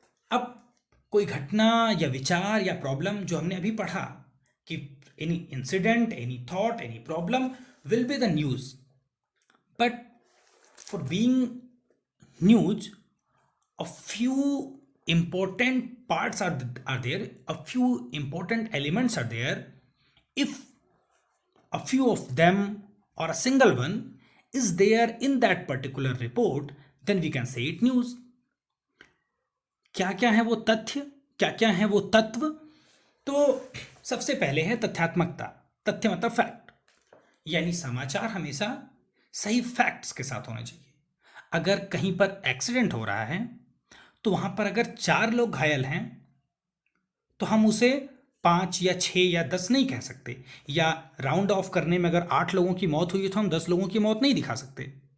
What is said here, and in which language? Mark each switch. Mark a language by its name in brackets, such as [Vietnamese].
[Hindi] अब कोई घटना या विचार या प्रॉब्लम जो हमने अभी पढ़ा कि [English] Any incident, any thought, any problem will be the news, but for being news a few important parts are there, a few important elements are there. If a few of them or a single one is there in that particular report, then we can say it news. [Hindi] क्या क्या है वो तथ्य, क्या क्या है वो तत्व? तो सबसे पहले है तथ्यात्मकता। तथ्य मतलब फैक्ट, यानी समाचार हमेशा सही फैक्ट्स के साथ होना चाहिए। अगर कहीं पर एक्सीडेंट हो रहा है तो वहां पर अगर 4 लोग घायल हैं तो हम उसे 5 या 6 या 10 नहीं कह सकते, या राउंड ऑफ करने में अगर 8 लोगों की मौत हुई है तो हम 10 लोगों की मौत नहीं दिखा सकते।